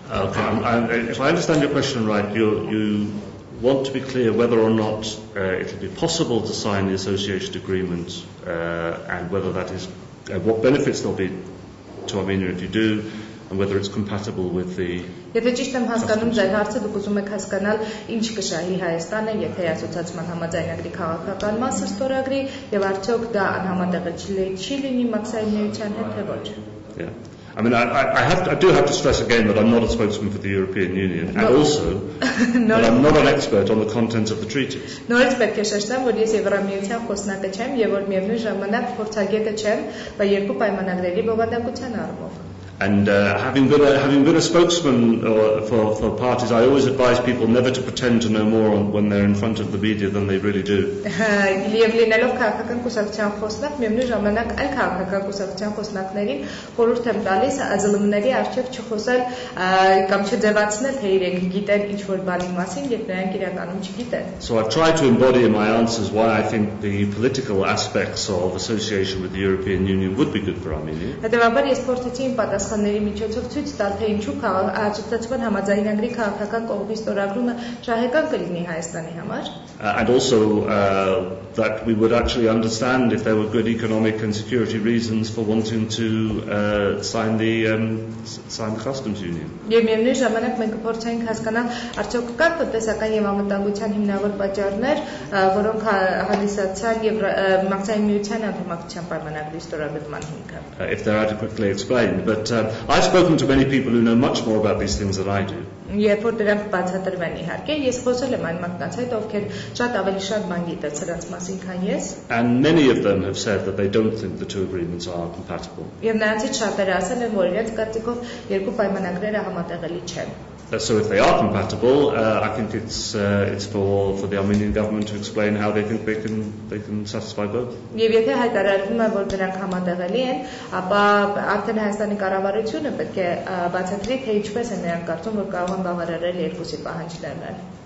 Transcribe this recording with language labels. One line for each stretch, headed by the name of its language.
English: Okay, if I understand your question right, you want to be clear whether or not it will be possible to sign the association agreement and whether that is, what benefits there will be to Armenia if you do, and whether it's compatible with the...
Armenian: Եթե ճիշտ եմ հասկանում ձեր հարցը, դուք ուզում եք հասկանալ ինչ կշահի Հայաստանը, եթե ասոցիացիան համաձայնագրի քաղաքական մասը ստորագրի, եւ արդյոք դա անհամատեղել չի լինի մաքսային միության հետ, թե ոչ։
English: Yeah. I mean, I do have to stress again that I'm not a spokesman for the European Union, and also that I'm not an expert on the content of the treaties.
Armenian: Նորից պետք է շեշտեմ, որ ես Եվրամիության խոսնակը չեմ եւ որ միևնույն ժամանակ փորձագետը չեմ, բայց երկու պայմանագրերի բովանդակության առումով։
English: And having been a spokesman for parties, I always advise people never to pretend to know more when they're in front of the media than they really do.
Armenian: Եվ լինելով քաղաքական կուսակցության խոսնակ, միևնույն ժամանակ այլ քաղաքական կուսակցության խոսնակներին խորհուրդ եմ տալիս ԱԶԼՄ-ների առջև չխոսել կամ չձևացնել, թե իրենք գիտեն ինչ-որ բանի մասին, երբ նրանք իրականում չգիտեն.
English: So I've tried to embody in my answers why I think the political aspects of association with the European Union would be good for Armenia.
Armenian: Հետևաբար ես փորձեցի իմ պատասխանների միջոցով ցույց տալ, թե ինչու ասոցիացիան համաձայնագրի քաղաքական կողմի ստորագրումը շահեկան կլինի Հայաստանի համար.
English: And also that we would actually understand if there were good economic and security reasons for wanting to sign the customs union.
Armenian: Եվ միևնույն ժամանակ մենք կփորձենք հասկանալ արդյոք կան տնտեսական եւ անվտանգության հիմնավոր պատճառներ, որոնք հանդիսացան եւ մաքսային միության անդամակցության պայմանագրի ստորագրման հիմքը.
English: If they're adequately explained, but I've spoken to many people who know much more about these things than I do.
Armenian: Երբ որ դրանք բացատրվեն իհարկե, ես խոսել եմ այն մարդկանց հետ, ովքեր շատ ավելի շատ բան գիտեն սրանց մասին, քան ես.
English: And many of them have said that they don't think the two agreements are compatible.
Armenian: Եվ նրանցից շատերը ասել են, որ իրենց կարծիքով երկու պայմանագրերը համատեղելի չեն.
English: So if they are compatible, I think it's for the Armenian government to explain how they think they can satisfy both.
Armenian: Եվ եթե հայտարարվում է, որ դրանք համատեղելի են, ապա արդեն Հայաստանի կառավարությունը պետք է բացատրի, թե ինչպես են նրանք կարծում, որ կարող են բավարարել երկուսի պահանջներն։